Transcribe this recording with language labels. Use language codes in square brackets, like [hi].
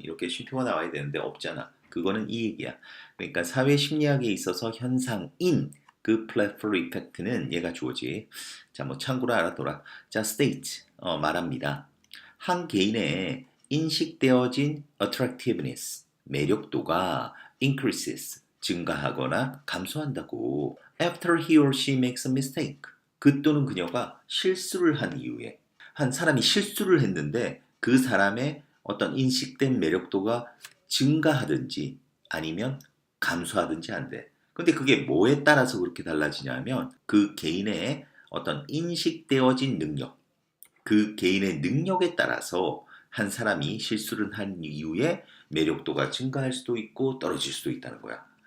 [ko] 이렇게 쉼표가 나와야 되는데 없잖아. 그거는 이 얘기야. 그러니까 사회심리학에 있어서 현상인 그 platform effect는 얘가 주어지. 자, 뭐 참고로 알아둬라. 자, state 말합니다. 한 개인의 인식되어진 attractiveness 매력도가 increases 증가하거나 감소한다고. [en] After he or she makes a mistake. [ko] 그 또는 그녀가 실수를 한 이후에 한 사람이 실수를 했는데 그 사람의 어떤 인식된 매력도가 증가하든지 아니면 감소하든지 한대. 근데 그게 뭐에 따라서 그렇게 달라지냐면 그 개인의 어떤 인식되어진 능력, 그 개인의 능력에 따라서 한 사람이 실수를 한 이후에 매력도가 증가할 수도 있고 떨어질 수도 있다는 거야.